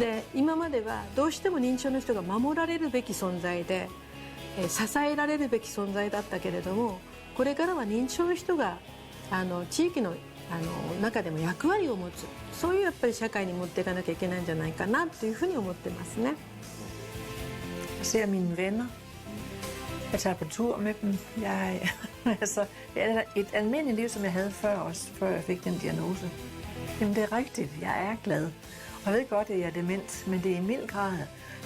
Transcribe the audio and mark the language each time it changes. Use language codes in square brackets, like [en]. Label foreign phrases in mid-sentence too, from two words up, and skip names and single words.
[ja] で今まではどうしても認知症の人が守られるべき存在で支えられるべき存在だったけれどもこれからは認知症の人が地域の中でも役割を持つそういうやっぱり社会に持っていかなきゃいけないんじゃないかなというふうに思ってますね。 [da] Jeg ser mine venner. Jeg tager på tur med dem. Et almindeligt liv, som jeg havde før jeg fik den diagnose. Jamen det er rigtigt. Jeg er glad. Og jeg ved godt, at jeg er dement, men det er i mild grad.